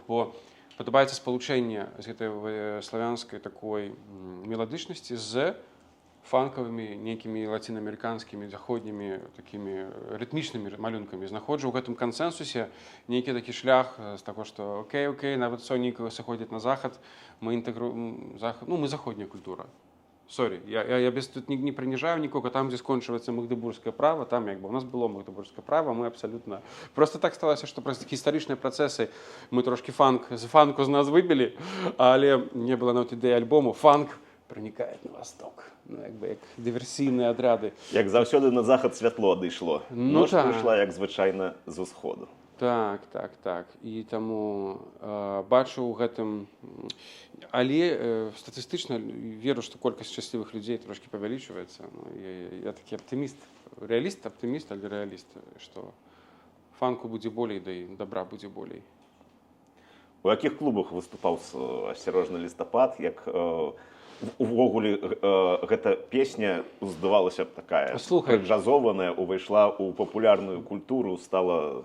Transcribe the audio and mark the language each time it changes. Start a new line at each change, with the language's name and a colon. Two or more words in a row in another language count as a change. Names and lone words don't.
Belarusian: Бо падабаецца спалучэнне з гэтай славянскай такой меладычнасці з фанкавымі, нейкімі лацінаамерыканскімі, заходнімі, такімі рытмічнымі малюнкамі. Знаходжу ў гэтым кансэнсусе нейкі такі шлях з таго, што окей, нават сонейка сыходзіць на захад, мы заходняя культура.
Ukrainian: Сорі, я без тут не принижаю нікого, там, де скончується Магдебурзьке право, там якби у нас було Магдебурзьке право, ми абсолютно... Просто так сталося, що просто історичні процеси, ми трошки фанку з нас вибили, але не було навіть ідеї альбому «Фанк проникає на восток». Ну, якби як диверсійні отряди. Як завсёды на захід світло дійшло. Ну, Ночь так. прийшла, як звичайно, з усходу.
Belarusian: Так. І тому бачу ў гэтым, але статыстычна веру, што колькасць шчаслівых людзей трошки павялічваецца. Ну, я такі аптыміст, аптыміст, але рэаліст, што фанку будзе болей, да і добра будзе болей. У якіх клубах выступаў асцярожны лістапад, як увогуле гэта песня, здавалася б, такая джазованая, увайшла ў папулярную культуру, стала...